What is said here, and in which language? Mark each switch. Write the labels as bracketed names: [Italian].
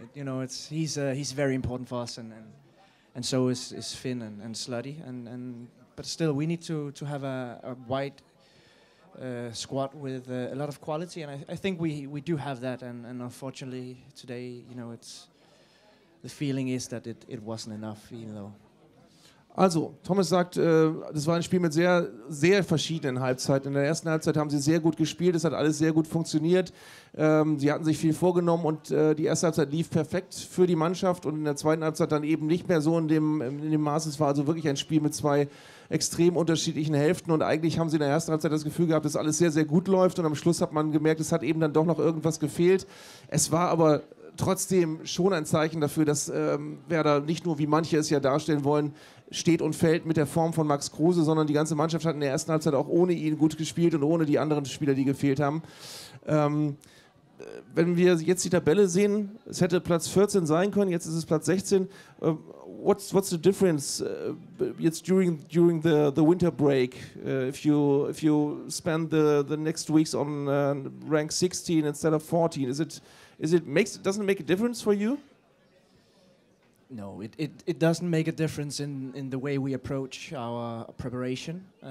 [English] You know, he's very important for us, and so is Finn and Slutty, but still we need to have a wide squad with a lot of quality, and I think we do have that, and unfortunately today, you know, the feeling is that it wasn't enough, even though. [German] Also, Thomas sagt, das war ein Spiel mit sehr, sehr verschiedenen Halbzeiten. In der ersten Halbzeit haben sie sehr gut gespielt, es hat alles sehr gut funktioniert. Sie hatten sich viel vorgenommen und die erste Halbzeit lief perfekt für die Mannschaft und in der zweiten Halbzeit dann eben nicht mehr so in dem Maß. Es war also wirklich ein Spiel mit 2 extrem unterschiedlichen Hälften und eigentlich haben sie in der ersten Halbzeit das Gefühl gehabt, dass alles sehr, sehr gut läuft und am Schluss hat man gemerkt, es hat eben dann doch noch irgendwas gefehlt. Es war aber trotzdem schon ein Zeichen dafür, dass Werder nicht nur, wie manche es ja darstellen wollen, steht und fällt mit der Form von Max Kruse, sondern die ganze Mannschaft hat in der ersten Halbzeit auch ohne ihn gut gespielt und ohne die anderen Spieler, die gefehlt haben. Wenn wir jetzt die Tabelle sehen, es hätte Platz 14 sein können, jetzt ist es Platz 16. [English] What's the difference jetzt during the winter break? If you spend the next weeks on rank 16 instead of 14, doesn't it make a difference for you? No, it doesn't make a difference in the way we approach our preparation.